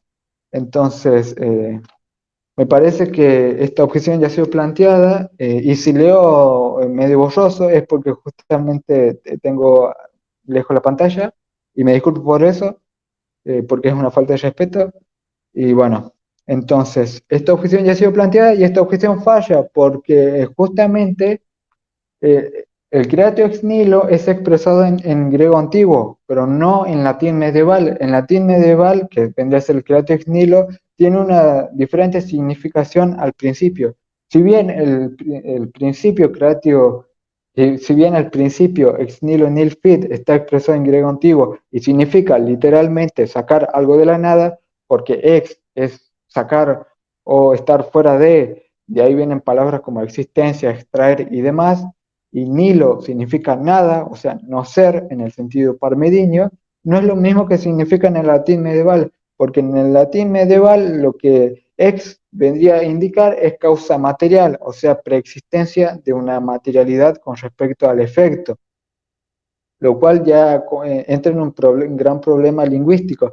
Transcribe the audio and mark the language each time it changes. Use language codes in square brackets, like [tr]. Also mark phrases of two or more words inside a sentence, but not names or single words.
[es] Entonces, me parece que esta objeción ya ha sido planteada y si leo medio borroso es porque justamente tengo lejos la pantalla y me disculpo por eso, porque es una falta de respeto. Y bueno, entonces, esta objeción ya ha sido planteada y esta objeción falla porque justamente el [la] creatio ex nihilo [es] es expresado en griego antiguo, pero no en latín medieval. En latín medieval, que vendría a ser el [la] creatio ex nihilo, [es] tiene una diferente significación al principio. Si bien el principio creatio, si bien el principio [la] ex nihilo nihil fit [es] está expresado en griego antiguo y significa literalmente sacar algo de la nada, porque ex es sacar o estar fuera de ahí vienen palabras como existencia, extraer y demás, y nilo significa nada, o sea, no ser en el sentido parmedinio, no es lo mismo que significa en el latín medieval, porque en el latín medieval lo que ex vendría a indicar es causa material, o sea, preexistencia de una materialidad con respecto al efecto, lo cual ya entra en un gran problema lingüístico.